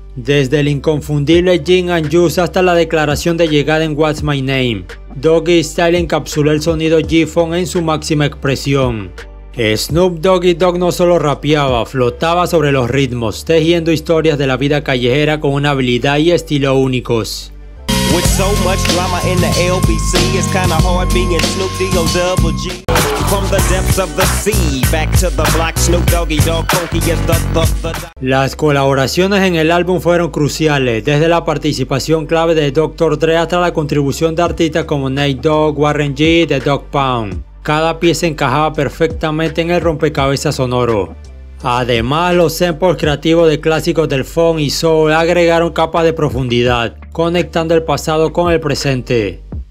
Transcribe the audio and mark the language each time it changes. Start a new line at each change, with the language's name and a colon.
Spanish: Desde el inconfundible Gin and Juice hasta la declaración de llegada en What's My Name, Doggy Style encapsuló el sonido G-Funk en su máxima expresión. Snoop Doggy Dogg no solo rapeaba, flotaba sobre los ritmos, tejiendo historias de la vida callejera con una habilidad y estilo únicos.
English: With so much drama in the LBC, it's kinda hard being Snoop D-O-double-G. From the depths of the sea, back to the block, Snoop Doggy Dogg, Funky is the.
Spanish: Las colaboraciones en el álbum fueron cruciales, desde la participación clave de Dr. Dre hasta la contribución de artistas como Nate Dogg, Warren G y The Dog Pound. Cada pieza encajaba perfectamente en el rompecabezas sonoro. Además, los samples creativos de clásicos del funk y soul agregaron capas de profundidad, conectando el pasado con el presente.